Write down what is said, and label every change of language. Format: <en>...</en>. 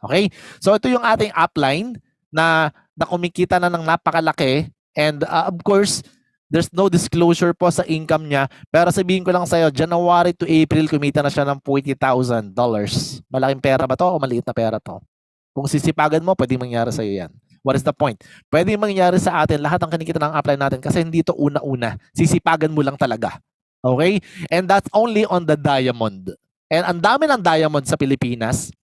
<tl>Okay? So ito yung ating upline na kumikita na ng napakalaki,</tl> <en>and of course, there's no disclosure</en> <tl>po sa income niya, pero sabihin ko lang sa iyo, January to April kumita na siya ng $40,000. Malaking pera ba 'to o maliit na pera 'to? Kung sisipagan mo, pwedeng mangyari sa iyo 'yan.</tl> <en>What is the point?</en> <tl>Pwede mangyari sa atin lahat ng kinikita ng upline natin kasi hindi ito una-una. Sisipagan mo lang talaga. Okay?</tl> <en>And that's only on the diamond.</en> <tl>And ang dami ng diamond sa Pilipinas.</tl>